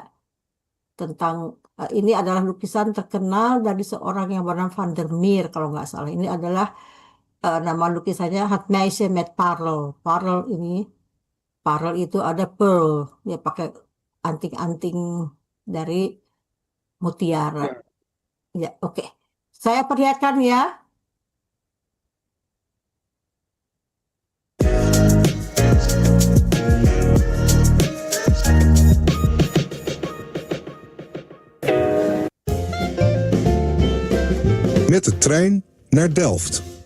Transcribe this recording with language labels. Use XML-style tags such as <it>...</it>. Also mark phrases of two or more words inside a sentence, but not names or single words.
<id>Tentang ini adalah lukisan terkenal dari seorang yang bernama Van der Meer kalau nggak salah. Ini adalah nama lukisannya Het Meisje met Parel. Parel itu ada pearl, dia pakai anting-anting dari mutiara. Ya, oke. Saya perlihatkan ya.</id> <nl>Met de trein naar Delft.</nl>